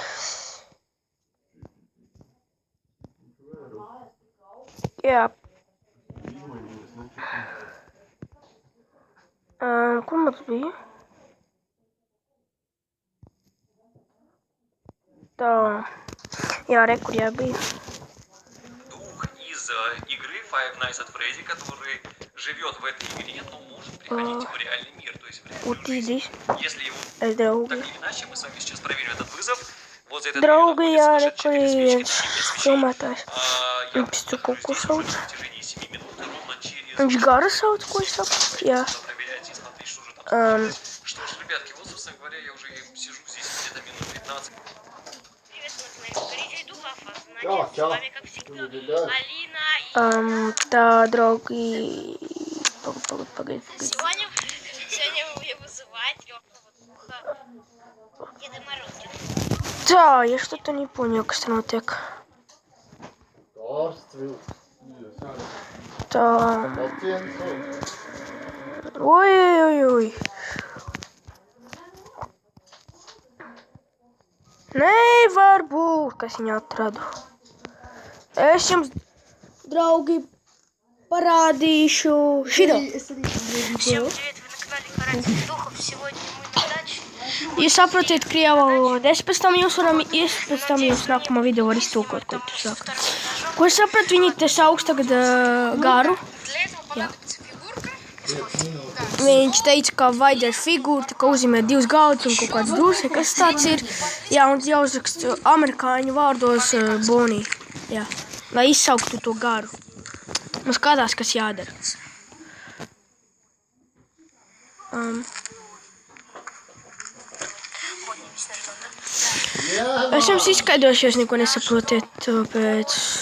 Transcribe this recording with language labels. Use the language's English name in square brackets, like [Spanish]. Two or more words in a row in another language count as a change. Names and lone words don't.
[Latvian] Jā. Kur man tas bija? Tā. Jā, kur jā bija. [Russian] Дух из игры Five Nights at Freddy, который живет в этой игре, но может приходить в реальный мир. То есть в реальную жизнь. Если его так или иначе, мы с вами сейчас проверим этот вызов. Вот за этот [Latvian] Draugi, jā, [Russian] находится [Latvian] kur ir viens [Russian] свечей. [Latvian] filmētājs. [Russian] Я [Latvian] Viņš tur kaut ko sauc. [Russian] в течение 7 минут ровно через... [Latvian] Viņš gara sauc, ko es saprotu? Jā. [Russian] Проверять и смотреть, что же там. Что ж, ребятки, вот, собственно говоря, я уже сижу здесь где-то минут 15. С вами, как всегда, Алина [Latvian] Tā, draugi. Pagaid. [Russian] Сегодня я вызывать лёгкого духа Деда Мороза. Tā, я что-то не понял, [Latvian] kas te notiek. Tā. Oi. Nevar būt, kas viņu atradu. Es jums, draugi, parādīšu šito. [Russian] Всем привет, вы на канале Каратель Духов. Сегодня мы на даче. [Latvian] Jūs saprotiet krievu valodu. Es pēc tam jums nākamā video var iztulkot, ko tu saki. Ko es sapratu, viņi te sauc tagad garu. [Russian] Для этого понадобится фигурка [Latvian] Viņš teica, ka vajadzēs figūru, tā kā uzzīmē 2 galdus un kaut kāds dūrs, kas tāds ir. Jā, un jāuzraksta amerikāņu vārdos Bonnie. Jā, lai izsauktu to garu. Un skatās, kas jādara. Es jums izskaidrošu, ja jūs neko nesaprotiet, tāpēc...